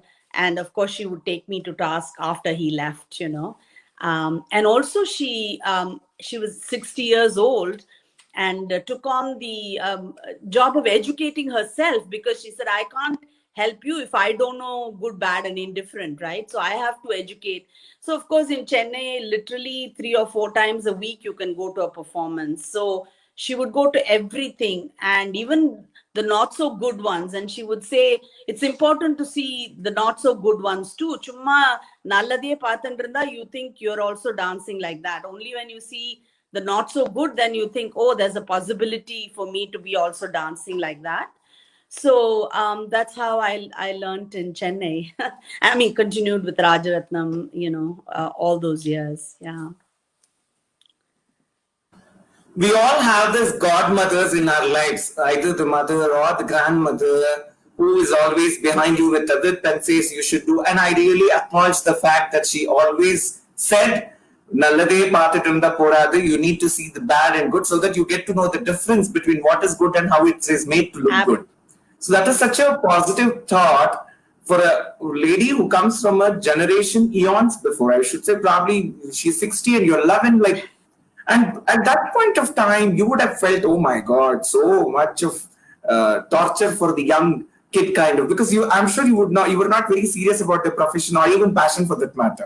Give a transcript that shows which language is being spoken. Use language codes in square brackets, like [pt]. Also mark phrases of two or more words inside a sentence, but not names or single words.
[en] And of course, she would take me to task after he left, and also she was 60 years old and took on the job of educating herself, because she said, I can't help you if I don't know good, bad, and indifferent, right? So I have to educate. So of course in Chennai, literally 3 or 4 times a week you can go to a performance. So she would go to everything, and even the not so good ones, and she would say it's important to see the not so good ones too. [ta] சும்மா நல்லதே பாத்திருந்தா, [en] you think you're also dancing like that. Only when you see the not so good, then you think, oh, there's a possibility for me to be also dancing like that. So that's how I learned in Chennai. I mean, continued with Rajaratnam, all those years. Yeah. We all have these godmothers in our lives, either the mother or the grandmother, who is always behind you with Adit and says you should do. And I really acknowledge the fact that she always said, [ta] நல்லதே பாத்திருந்தா போறாது, [en] you need to see the bad and good so that you get to know the difference between what is good and how it is made to look good. So that is such a positive thought for a lady who comes from a generation eons before. I should say probably she's 60 and you're 11, like. And at that point of time, you would have felt, oh my God, so much of torture for the young kid, kind of, because I'm sure you were not very serious about the profession or even passion for that matter.